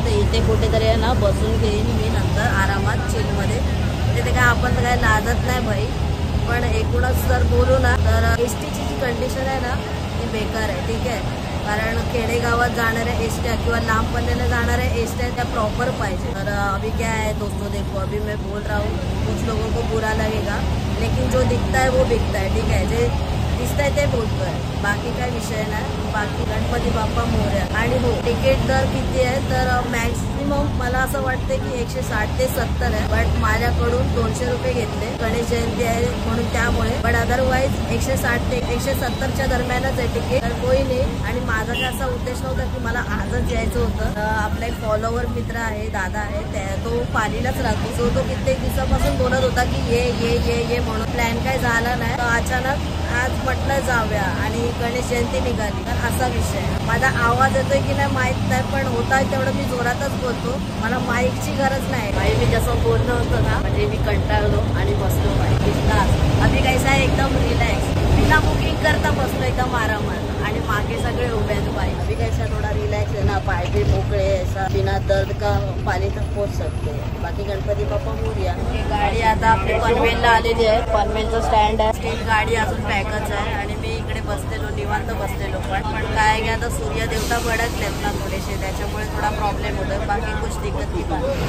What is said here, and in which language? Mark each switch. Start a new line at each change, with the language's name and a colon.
Marathi: तर इथे कुठेतरी आहे ना बसून घेईन मी नंतर आरामात चिलमध्ये। तिथे काय आपण तर काय लाजत नाही भाई, पण एकूणच जर बोलू ना तर एसटीची जी कंडिशन आहे ना ती बेकार आहे। ठीक आहे, कारण खेडेगावात जाणाऱ्या एसट्या किंवा लांब पल्ल्याला जाणाऱ्या एसट्या त्या प्रॉपर पाहिजे।
Hindi: तर अभी क्या है दोस्तों, देखो अभी मैं बोल रहा हूँ, कुछ लोगों को बुरा लगेगा, लेकिन जो दिखता है वो बिकता है, ठीक है।
Marathi: जे दिसतंय ते बोलतोय, बाकी काय विषय नाही। बाकी गणपती बाप्पा मोरया। आणि हो, तिकीट दर किती आहे तर मॅक्सिमम मला असं वाटते की 160 ते 70 आहे, बट माझ्याकडून 200 रुपये घेतले, गणेश जयंती आहे म्हणून त्यामुळे। बट अदरवाईज 160 ते 170च्या दरम्यानच आहे तिकीट, तर कोई नाही। आणि माझा काय असा उद्देश नव्हता की मला आजच यायचं होतं। आपला एक फॉलोवर मित्र आहे, दादा आहे, तो पालीलाच राहतो, तो कित्येक दिवसापासून बोलत होता की ये ये ये ये म्हणून। प्लॅन काय झाला नाही, तर अचानक आज म्हटलं जाऊया आणि गणेश जयंती निघाली। तर असा विषय, माझा आवाज येतोय की नाही माहित नाही, पण होता तेवढं मी जोरातच बोलतो, मला माईकची गरज नाही। भाई मी जसं बोलणं होतं ना, म्हणजे मी कंटाळलो आणि बसलो भाई बिंदास।
Hindi: अभी कैसा
Marathi: आहे, एकदम रिलॅक्स, बिना बुकिंग करता बसलो एकदम आरामात, आणि मागे सगळे उभे आहेत भाई।
Hindi: अभी कैसा थोडा
Marathi: रिलॅक्स आहे ना,
Hindi: पाय भी मोकळे, ऐसा बिना दर्द का पाली तक पोहोच सकते।
Marathi: बाकी गणपती बाप्पा मोरया। गाडी आता आपली पनवेलला आलेली आहे, पनवेलचं स्टँड आहे, स्टेट गाडी अजून पॅकच आहे, आणि मी इकडे बसलेलो, निवांत बसलेलो। पण काय की आता सूर्य देवता भडकलेत ना थोडेसे, त्याच्यामुळे थोडा प्रॉब्लेम होतोय, बाकी
Hindi: कुछ दिक्कत की बात।